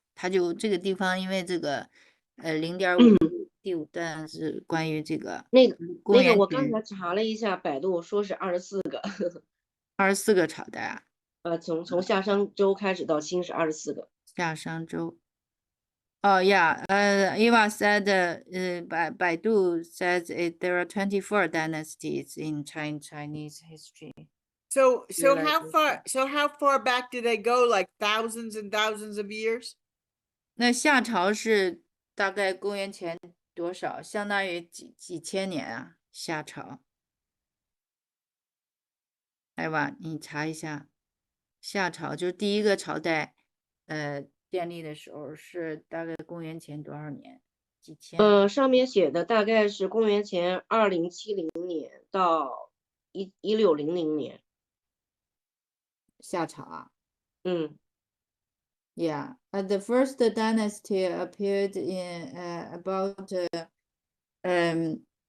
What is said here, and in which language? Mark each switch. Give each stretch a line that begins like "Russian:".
Chinese: 他就这个地方，因为这个0.5第5段是关于这个那个我刚才查了一下，百度说是24个，24个朝代啊。从夏商周开始到清是24个。夏商周
English: Oh yeah, Eva said, Baidu says there are 24 dynasties in Chinese history. So Realization. how far back do they go? Like thousands and thousands of years?
Chinese: 那夏朝是大概公元前多少？相当于几千年啊？夏朝。来吧，你查一下，夏朝就是第一个朝代，建立的时候是大概公元前多少年？几千？上面写的大概是公元前2070年到1600年。夏朝啊。
English: Yeah, the first dynasty appeared in about 2000